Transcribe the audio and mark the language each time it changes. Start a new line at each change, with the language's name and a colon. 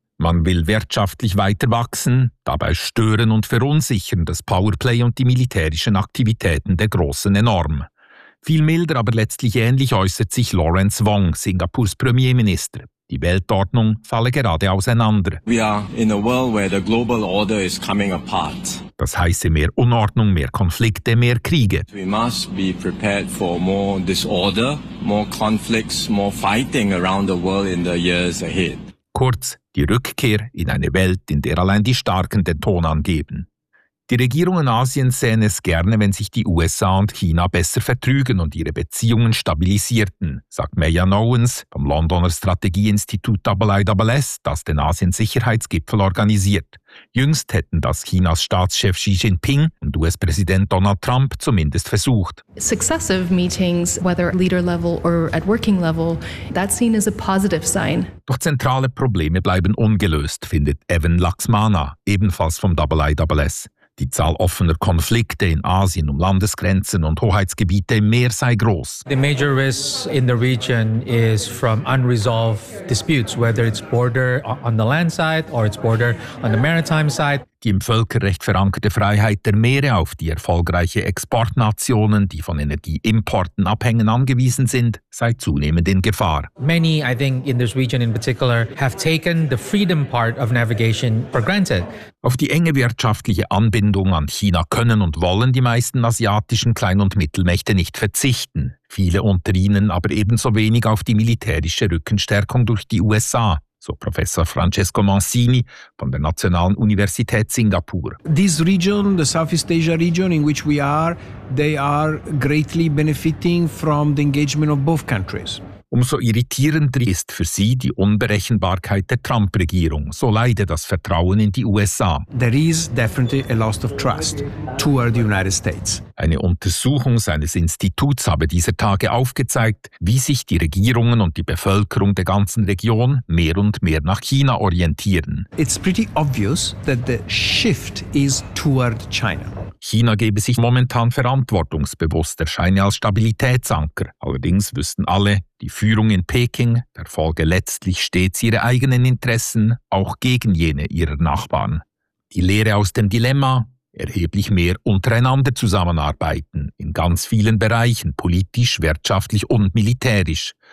German: Man will wirtschaftlich weiter wachsen, dabei stören und verunsichern das Powerplay und die militärischen Aktivitäten der Großen enorm. Viel milder, aber letztlich ähnlich äußert sich Lawrence Wong, Singapurs Premierminister. Die Weltordnung falle gerade auseinander.
English: We are in a world where the global order is coming apart.
German: Das heiße mehr Unordnung, mehr Konflikte, mehr Kriege.
English: We must be prepared for more disorder, more conflicts, more fighting around the world in the years ahead.
German: Kurz, die Rückkehr in eine Welt, in der allein die Starken den Ton angeben. Die Regierungen Asiens sähen es gerne, wenn sich die USA und China besser vertrügen und ihre Beziehungen stabilisierten, sagt Meyan Owens vom Londoner Strategieinstitut IISS, das den Asien-Sicherheitsgipfel organisiert. Jüngst hätten das Chinas Staatschef Xi Jinping und US-Präsident Donald Trump zumindest versucht.
English: Successive meetings, whether at leader level or at working level, that's seen as a positive sign.
German: Doch zentrale Probleme bleiben ungelöst, findet Evan Laxmana, ebenfalls vom IISS. Die Zahl offener Konflikte in Asien um Landesgrenzen und Hoheitsgebiete im Meer sei groß.
English: The major risk in the region is from unresolved disputes, whether it's border on the land side or it's border on the maritime side.
German: Die im Völkerrecht verankerte Freiheit der Meere, auf die erfolgreiche Exportnationen, die von Energieimporten abhängen, angewiesen sind, sei zunehmend in Gefahr.
English: Many, I think, in this region in particular, have taken the freedom part of navigation for granted.
German: Auf die enge wirtschaftliche Anbindung an China können und wollen die meisten asiatischen Klein- und Mittelmächte nicht verzichten. Viele unter ihnen aber ebenso wenig auf die militärische Rückenstärkung durch die USA. So Professor Francesco Mancini von der Nationalen Universität Singapur.
English: This region, the Southeast Asia region in which we are, they are greatly benefiting from the engagement of both countries.
German: Umso irritierender ist für sie die Unberechenbarkeit der Trump-Regierung. So leide das Vertrauen in die USA.
English: There is definitely a loss of trust toward the United States.
German: Eine Untersuchung seines Instituts habe dieser Tage aufgezeigt, wie sich die Regierungen und die Bevölkerung der ganzen Region mehr und mehr nach China orientieren.
English: It's pretty obvious that the shift is toward China.
German: China gebe sich momentan verantwortungsbewusst, erscheine als Stabilitätsanker. Allerdings wüssten alle, die Führung in Peking verfolge letztlich stets ihre eigenen Interessen, auch gegen jene ihrer Nachbarn. Die Lehre aus dem Dilemma: erheblich mehr untereinander zusammenarbeiten, in ganz vielen Bereichen, politisch, wirtschaftlich und militärisch.